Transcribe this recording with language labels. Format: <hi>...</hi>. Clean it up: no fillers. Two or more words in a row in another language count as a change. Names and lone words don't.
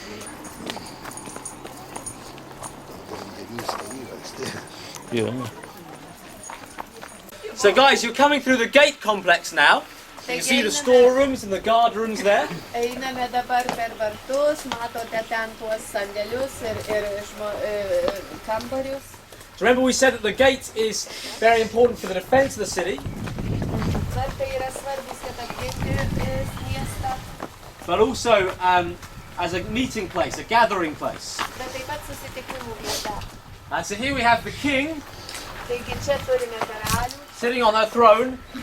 <en>So guys, you're coming through the gate complex now. You can see the storerooms and the guard rooms there.</en> <lt>Einame dabar per vartus, matote ten tuos sandėlius ir kambarius.</lt> <en>So remember we said that the gate is very important for the defense of the city. But also as a meeting place, a gathering place. And so here we have the king sitting on her throne.</en>